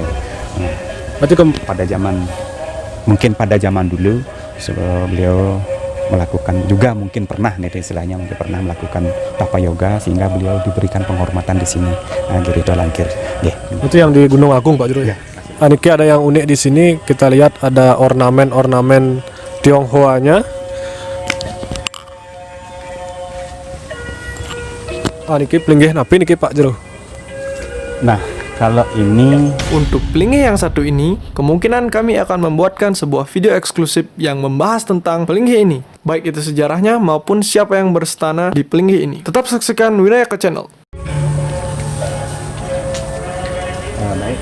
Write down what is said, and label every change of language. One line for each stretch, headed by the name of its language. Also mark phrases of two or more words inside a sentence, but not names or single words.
Indonesian: Berarti pada zaman dulu beliau melakukan juga mungkin pernah istilahnya pernah melakukan tapa yoga sehingga beliau diberikan penghormatan di sini Giri Tolangkir. Itu yang di Gunung Agung Pak Jero ya. Niki ada yang unik di sini, kita lihat ada ornamen Tionghoanya.
Balinese: Niki pelinggih napi niki Pak Jero.
Indonesian: Nah, Kalau ini Untuk pelinggih yang satu ini, kemungkinan kami akan membuatkan sebuah video eksklusif yang membahas tentang pelinggih ini, baik itu sejarahnya maupun siapa yang berstana di pelinggih ini. Tetap saksikan Winayaka Channel. baik.